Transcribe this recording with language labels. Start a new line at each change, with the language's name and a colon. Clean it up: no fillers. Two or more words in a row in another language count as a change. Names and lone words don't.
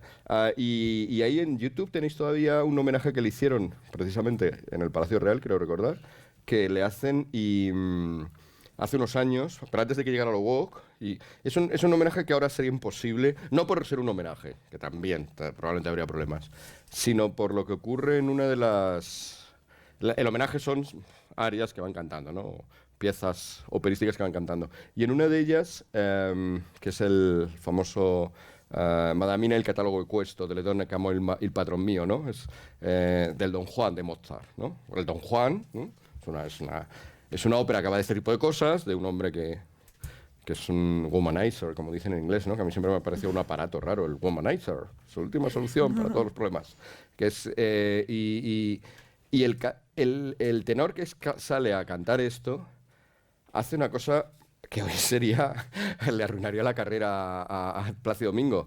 Spanish: Y ahí en YouTube tenéis todavía un homenaje que le hicieron, precisamente en el Palacio Real, creo recordar, que le hacen hace unos años, pero antes de que llegara lo woke, y es un homenaje que ahora sería imposible, no por ser un homenaje, que también probablemente habría problemas, sino por lo que ocurre en una de las... el homenaje son arias que van cantando, ¿no? Piezas operísticas que van cantando. Y en una de ellas, que es el famoso...
Italian: Madamina il catalogo questo delle donne che amo il padron mio,
Spanish: ¿no? Es del Don Juan de Mozart, ¿no? El Don Juan, ¿no? Es una ópera que va de este tipo de cosas, de un hombre que es un womanizer, como dicen en inglés, ¿no? Que a mí siempre me ha parecido un aparato raro, el womanizer, su última solución para todos los problemas. Que es, y el tenor que sale a cantar esto hace una cosa que hoy le arruinaría la carrera a Plácido Domingo.